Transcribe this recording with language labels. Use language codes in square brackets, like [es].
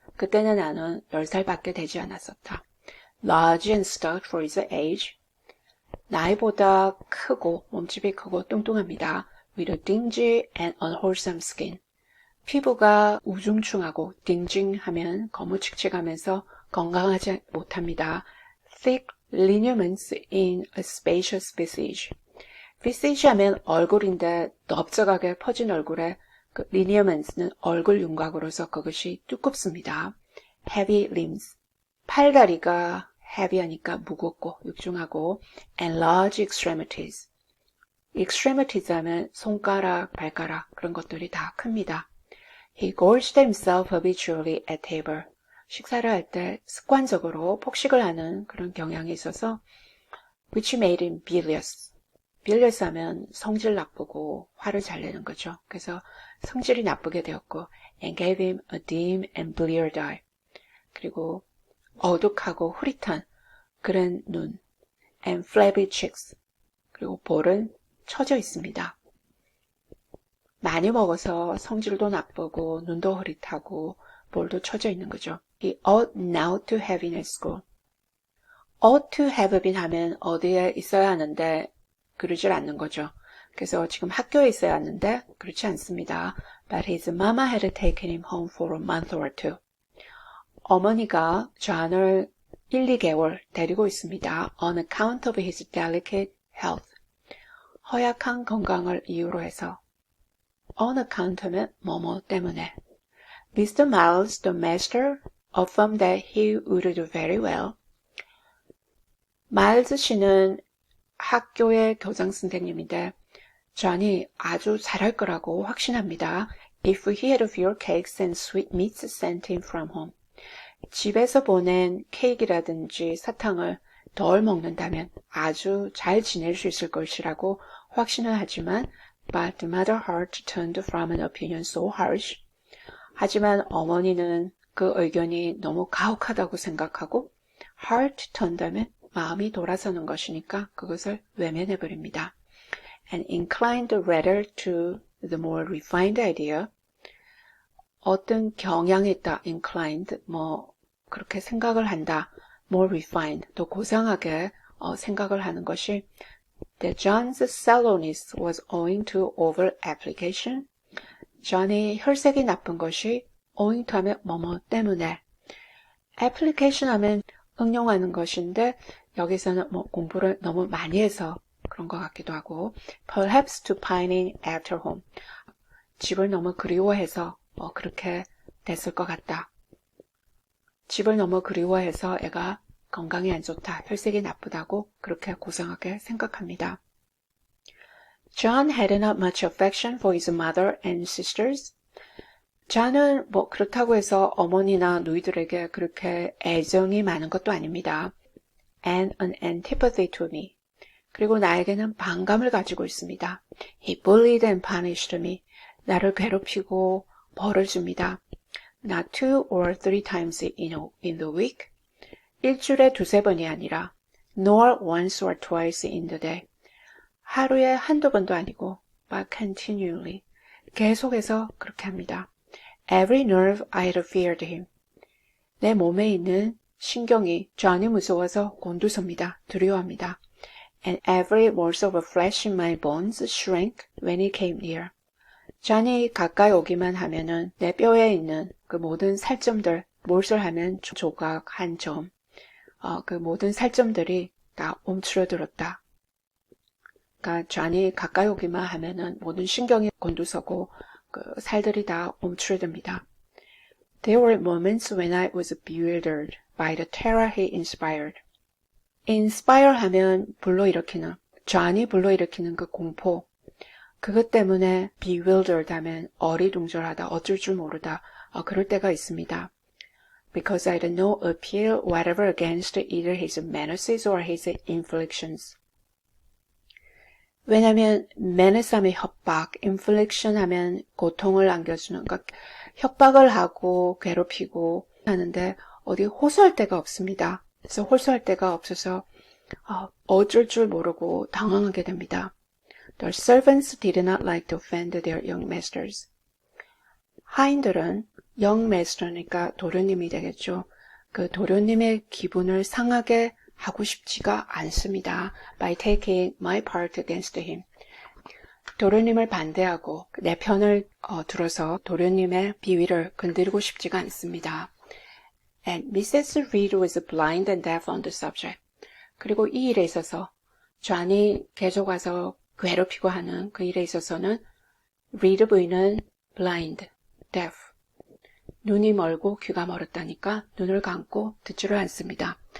[ko] 그때는 나는 10살밖에 되지 않았었다. [en] Large and stout for his age. [ko] 나이보다 크고 몸집이 크고 뚱뚱합니다. [en] With a dingy and unwholesome skin. [ko] 피부가 우중충하고 딩징하면 거무칙칙하면서 건강하지 못합니다. [en] Thick lineaments in a spacious visage. [ko] visage 하면 얼굴인데 넓적하게 퍼진 얼굴에 그 lineaments는 얼굴 윤곽으로서 그것이 두껍습니다. [en] Heavy limbs. [ko] 팔다리가 heavy하니까 무겁고 육중하고 [en] and large extremities. [ko] extremities 하면 손가락, 발가락 그런 것들이 다 큽니다. [en] He gorged himself habitually at table. [ko] 식사를 할 때 습관적으로 폭식을 하는 그런 경향이 있어서 [en] which made him bilious. [ko] bilious 하면 성질 나쁘고 화를 잘 내는 거죠. 그래서 성질이 나쁘게 되었고 [en] and gave him a dim and bleared eye. [ko] 그리고 어둑하고 흐릿한 그런 눈 [en] and flabby cheeks. [ko] 그리고 볼은 처져 있습니다. 많이 먹어서 성질도 나쁘고 눈도 흐릿하고 볼도 처져 있는 거죠. [en] He ought now to have been at school. [ko] ought to have been 하면 어디에 있어야 하는데 그러질 않는 거죠. 그래서 지금 학교에 있어야 하는데 그렇지 않습니다. [en] But his mama had taken him home for a month or two. [ko] 어머니가 존을 1, 2개월 데리고 있습니다. [en] On account of his delicate health. [ko] 허약한 건강을 이유로 해서. On account 하면 뭐뭐 때문에. [en] Mr. Miles, the master, affirmed that he would do very well. [ko] 마일즈 씨는 학교의 교장 선생님인데 존이 아주 잘할 거라고 확신합니다. [en] If he had fewer cakes and sweetmeats sent in from home. [ko] 집에서 보낸 케이크라든지 사탕을 덜 먹는다면 아주 잘 지낼 수 있을 것이라고 확신을 하지만 [en] But the mother heart turned from an opinion so harsh. [ko] 하지만 어머니는 그 의견이 너무 가혹하다고 생각하고 heart turned 하면 마음이 돌아서는 것이니까 그것을 외면해버립니다. [en] And inclined rather to the more refined idea. [ko] 어떤 경향이 있다, inclined, 그렇게 생각을 한다, more refined, 더 고상하게 생각을 하는 것이 [en] that John's sallowness was owing to over-application. [ko] 존이 혈색이 나쁜 것이 owing to 하면 뭐뭐 때문에 application 하면 응용하는 것인데 여기서는 공부를 너무 많이 해서 그런 것 같기도 하고 [en] perhaps to pining after home. [ko] 집을 너무 그리워해서 그렇게 됐을 것 같다. 집을 너무 그리워해서 애가 건강이 안 좋다, 혈색이 나쁘다고 그렇게 고상하게 생각합니다. [en] John had not much affection for his mother and sisters. [ko] 존은 그렇다고 해서 어머니나 누이들에게 그렇게 애정이 많은 것도 아닙니다. [en] And an antipathy to me. [ko] 그리고 나에게는 반감을 가지고 있습니다. [en] He bullied and punished me. [ko] 나를 괴롭히고 벌을 줍니다. [en] Not 2 or 3 times in the week. [ko] 일주일에 2-3번이 아니라 [en] nor once or twice in the day. [ko] 하루에 한두 번도 아니고 [en] but continually. [ko] 계속해서 그렇게 합니다. [en] Every nerve I had feared him. [ko] 내 몸에 있는 신경이 존이 무서워서 곤두섭니다. 두려워합니다. [en] And every morsel of flesh in my bones shrank when he came near. [ko] 존이 가까이 오기만 하면은 내 뼈에 있는 그 모든 살점들, 몰살하면 조각 한 점, 그 모든 살점들이 다 움츠러들었다. 그러니까 존이 가까이 오기만 하면은 모든 신경이 곤두서고 그 살들이 다 움츠러듭니다. [en] There were moments when I was bewildered by the terror he inspired. [ko] inspire 하면 불러일으키는, 존이 불러일으키는 그 공포. 그것 때문에 bewildered 하면 어리둥절하다, 어쩔 줄 모르다. 그럴 때가 있습니다. [en] Because I had no appeal whatever against either his menaces or his inflictions. [ko] 왜냐면 menace 하면 협박, infliction 하면 고통을 안겨주는, 그러니까 협박을 하고 괴롭히고 하는데 어디 호소할 데가 없습니다. 그래서 호소할 데가 없어서 어쩔 줄 모르고 당황하게 됩니다. [en] The servants did not like to offend their young masters. [ko] 하인들은 young master니까 도련님이 되겠죠. 그 도련님의 기분을 상하게 하고 싶지가 않습니다. [en] By taking my part against him. [ko] 도련님을 반대하고 내 편을 들어서 도련님의 비위를 건드리고 싶지가 않습니다. [en] And Mrs. Reed was blind and deaf on the subject. [ko] 그리고 이 일에 있어서 존이 계속 와서 괴롭히고 하는 그 일에 있어서는 Reed 부인은 blind, deaf. 눈이 멀고 귀가 멀었다니까 눈을 감고 듣지를 않습니다.